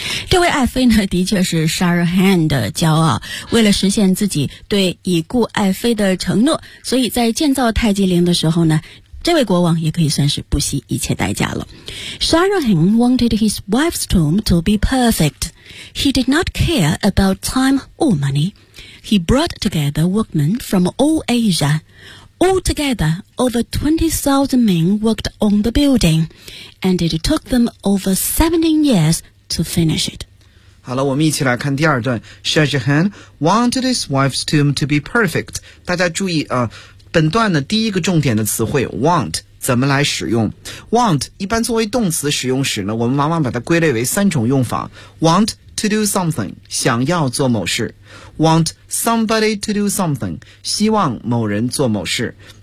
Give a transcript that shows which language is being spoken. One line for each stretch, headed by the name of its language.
Chinese: 这位爱妃呢的确是 Shah Jahan 的骄傲，为了实现自己对已故爱妃的承诺，所以在建造泰姬陵的时候呢，这位国王也可以算是不惜一切代价了。
English: Shah Jahan wanted his wife's tomb to be perfect. He did not care about time or money. He brought together workmen from all Asia. Altogether, over 20,000 men worked on the building, and it took them over 17 years to finish it.
Chinese: 好了，我们一起来看第二段。
English: Shah Jahan wanted his wife's tomb to be perfect.
Chinese: 大家注意啊，本段的第一个重点的词汇 want 怎么来使用？ want 一般作为动词使用时呢，我们往往把它归类为三种用法：
English: want to do something
Chinese: 想要做某事，
English: want somebody to do something
Chinese: 希望某人做某事。